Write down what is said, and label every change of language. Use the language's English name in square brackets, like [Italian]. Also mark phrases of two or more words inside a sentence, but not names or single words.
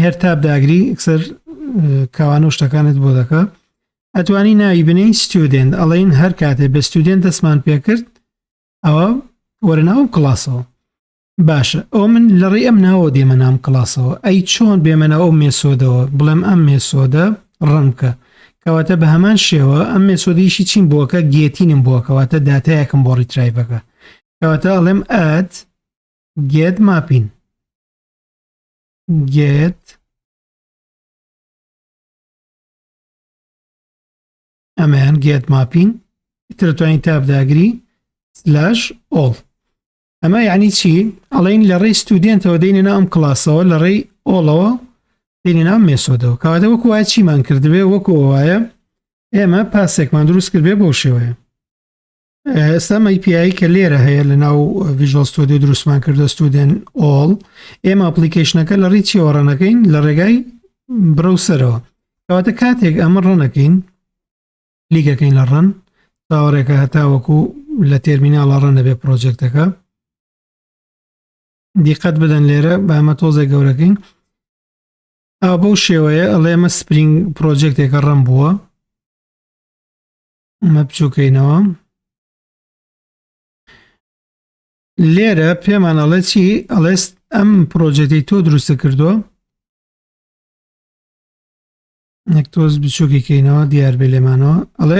[Central Kurdish] هەر تابداگری ئەکسەر کاوانە و شتەکانت بۆ دەکە ئەتوانی ناوی بنین student ئەڵێن هەر کاتێ بە student دەستمان پێ کرد ئەوە وەرەناو کلاسەوە باشە ئەو من لە ڕێی ئەم ناوە دێمە نام کلاسەوە ئەی چۆن بێمەنە ئەو مێسۆدەوە بڵێم ئەم مێسۆدە ڕەنکە کەواتە بە هەمان شێوە ئەم مێسۆدەیشی چین بووەکە گێتینم بووە کەواتە داتایەکم بۆ ڕیترایڤەکە کەواتە ئەڵێم ئەد [English] get mapping [Central Kurdish] get ئەمەیان [English] get mapping [Central Kurdish] ترتوانین تابداگری /all ئەمە یعنی چی ئەڵێن لە ڕێی ستودنتەوە دێنێنە ئەم کلاسەوە لە ڕێی ئۆڵەوە دێنێنە ئەم مێسۆدەوە کەواتە وەکو وایە چیمان کردبێ وەکو وایە ئێمە پاسێکمان دروست کردبێ بۆ شێوەیە ئێستا API کە لێرە هەیە لە ناو Visual Studio دروستمان کردە [English] student all [Central Kurdish] ئێمە ئەپلیکیشنەکە لە ڕێی چیەوە ڕەنەکەین لە ڕێگای برەوسەرەوە کەواتە کاتێک ئەمە ڕەنەکەین لیگەکەین لە ڕەن تاوەڕێکە هەتا وەکو لە تێرمیناڵە ڕەنە بێ پرۆجێکتەکە دیقەت بدەن لێرە بە ئەمە تۆزێک گەورەکەین بەو شێوەیە ئەڵێ ئەمە سپرینگ پرۆجێکتێکە ڕەن بووە ئەمە بچووکەینەوە لێرە پێمان ئەڵێ چی ئەڵێ ئەم پرۆجێکتی تۆ دروستە کردووە نەکتۆز بچووکیکەینەوە دیار بێ لێمانەوە ئەڵێ